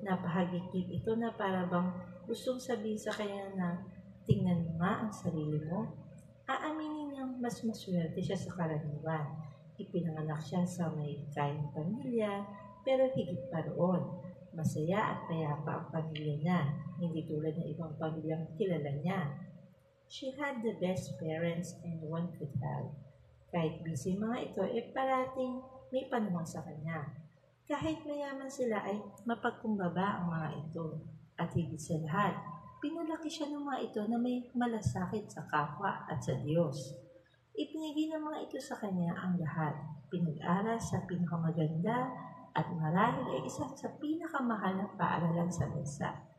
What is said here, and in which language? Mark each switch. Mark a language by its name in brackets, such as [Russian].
[Filipino] Napahagikit ito na para bang gustong sabihin sa kanya na tingnan mo nga ang sarili mo. Aaminin niyang mas maswerte siya sa karaniwan. Ipinanganak siya sa may kayang pamilya, pero higit pa roon. Masaya at payapa ang pamilya niya, hindi tulad ng ibang pamilyang kilala niya. [English] She had the best parents and one could have. [Filipino] Kahit busy mga ito, parating may panahon sa kanya. Kahit mayaman sila ay mapagkumbaba ang mga ito. At higit sa lahat, pinalaki siya ng mga ito na may malasakit sa kapwa at sa Diyos. Ipinigay ng mga ito sa kanya ang lahat. Pinag-aral sa pinakamaganda at marahil ay isa sa pinakamahal na paaralan sa bansa.